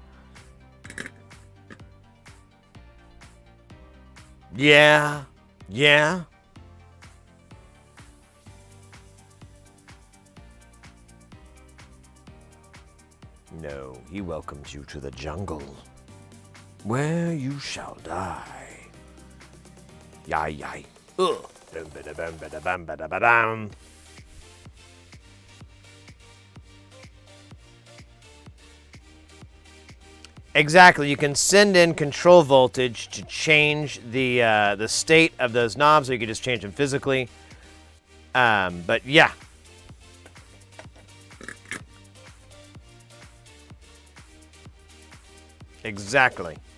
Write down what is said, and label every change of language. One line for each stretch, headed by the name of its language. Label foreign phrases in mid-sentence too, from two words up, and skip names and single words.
English: Yeah, yeah. No, he welcomes you to the jungle, where you shall die. Yai yai. Ugh. Dum ba da bum ba da bum ba da ba dum. Exactly. You can send in control voltage to change the state of those knobs, or you can just change them physically. But yeah. Exactly.